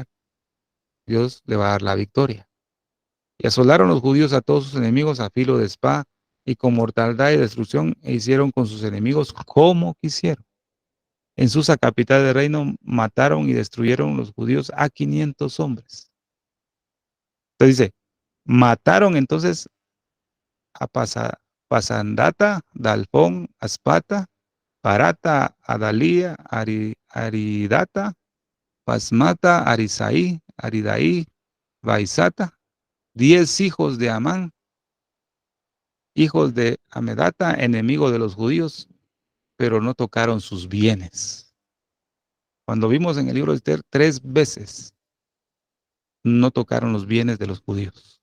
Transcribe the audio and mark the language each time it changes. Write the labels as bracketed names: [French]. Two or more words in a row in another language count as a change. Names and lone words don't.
[Spanish] Dios le va a dar la victoria. Y asolaron los judíos a todos sus enemigos a filo de espada y con mortandad y destrucción e hicieron con sus enemigos como quisieron. En Susa, capital del reino, mataron y destruyeron los judíos a 500 hombres. Entonces dice, mataron entonces a Pasandata, Dalfón, Aspata, Parata, Adalía, Aridata, Pasmata, Arisaí, Aridaí, Baisata, 10 hijos de Amán, hijos de Amedata, enemigo de los judíos, pero no tocaron sus bienes. Cuando vimos en el libro de Esther, 3 veces no tocaron los bienes de los judíos.